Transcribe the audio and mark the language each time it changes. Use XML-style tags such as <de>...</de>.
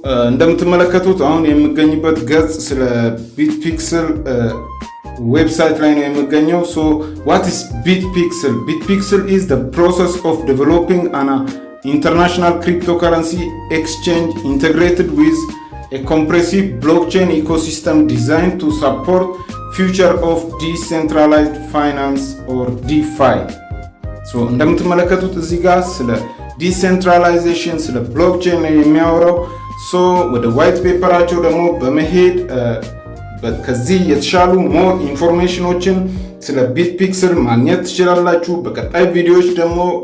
<am>እንደምትመለከቱት አሁን የምገኝበት ገጽ ስለ BitPixel ዌብሳይት ላይ ነው የምገኘው።</am> <en>what is BitPixel? BitPixel is the process of developing an international cryptocurrency exchange integrated with a comprehensive blockchain ecosystem designed to support future of decentralized finance or DeFi.</en> <am>እንደምትመለከቱት እዚህ ጋር ስለ ዲሴንትራላይዜሽን ስለ ብሎክቼን ነው የሚያወራው። ወደ ዋይት ፔፐራቸው ደግሞ በመሄድ ከዚህ የተሻሉ ሞር ኢንፎርሜሽኖችን ስለ BitPixel ማግኘት ትችላላችሁ። በቀጣይ ቪዲዮዎች ደግሞ</am>